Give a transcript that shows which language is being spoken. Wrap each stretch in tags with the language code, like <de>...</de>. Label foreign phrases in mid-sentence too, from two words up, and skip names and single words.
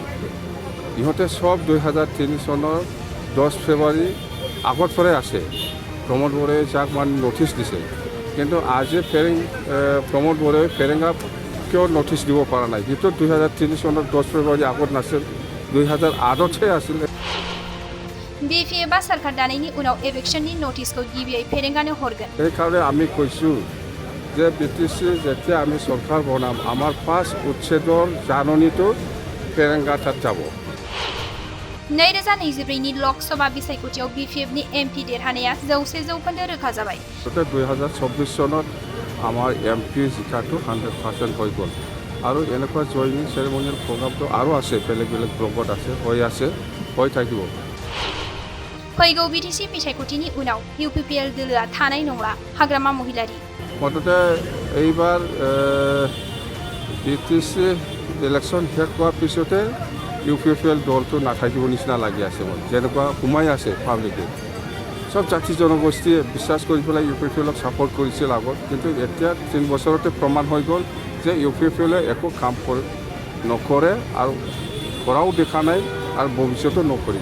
<as>ইহঁতে চব 2003 চনৰ 10 ফেব্ৰুৱাৰী আগৰ পৰাই আছে। প্ৰমোদ বৰুৱাই যাক মানে নটিচ দিছে, কিন্তু আজি প্ৰমোদ বৰুৱাই ফেৰেংগা কিয় নটিচ দিব পৰা নাই? সিটো 2003 চনৰ 10 ফেব্ৰুৱাৰী আগত নাছিল, 2008তহে আছিল।</as> <brx>BPF सरकार दानायनि उनाव एविक्शननि नटिसखौ गिबियै फेरेंगानो हरगोन।</brx> <as>সেইকাৰণে আমি কৈছোঁ যে BTC যেতিয়া আমি চৰকাৰ বনাম আমাৰ ফাৰ্ষ্ট উচ্ছেদৰ জাননীটো ফেৰেংগাটাত যাব।</as> <brx>2024नि लकसभा बिसायख'थियाव BPFनि MP देरहानाया 100% रोखा जाबाय।</brx> <as>2024 চনত আমাৰ MP জিকাটো 100% হৈ গ'ল আৰু এনেকুৱা</as> <en>joining ceremonial</en> <as>প্ৰগ্ৰামটো আৰু আছে, বেলেগ বেলেগ ব্লকত আছে, হৈ থাকিব।</as> <brx>फैगौ BTC बिसायख'थिनि उनाव UPPL दोलोआ थानाय नंला। हाग्रामा महिलारि</brx> <as>मुथते এইবাৰ BTC ইলেকশ্যন শেষ হোৱাৰ পিছতে UPPL দলটো নাথাকিব নিচিনা লাগি আছে। মই যেনেকুৱা সোমাই আছে পাব্লিকে, চব জাতি জনগোষ্ঠীয়ে বিশ্বাস কৰি পেলাই UPPLক ছাপৰ্ট কৰিছিল আগত, কিন্তু এতিয়া 3 বছৰতে প্ৰমাণ হৈ গ'ল যে UPPLে একো কাম নকৰে আৰু কৰাও দেখা নাই আৰু ভৱিষ্যতো নকৰিব।</as>